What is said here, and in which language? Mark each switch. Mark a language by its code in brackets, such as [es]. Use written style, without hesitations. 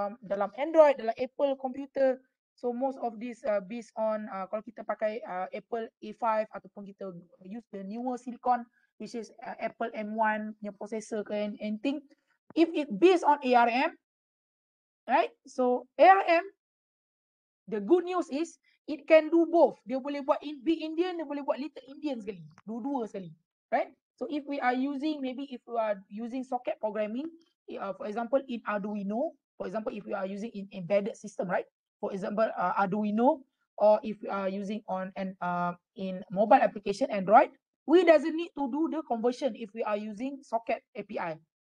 [ms] Dalam Android, dalam [en] Apple computer. So most of this based on [ms] kalau kita pakai [en] Apple A5 [ms] ataupun kita [en] use the newer silicon, which is Apple M1 punya processor ke anything. If it based on ARM, right? So ARM, the good news is it can do both. [ms] Dia boleh buat Big Indian, dia boleh buat Little Indian sekali. Dua-dua sekali, right? [en] So if we are using, maybe if we are using socket programming, for example, in Arduino, for example, if we are using in embedded system, right? For example, Arduino, or if we are using on in mobile application Android, we doesn't need to do the conversion if we are using socket API.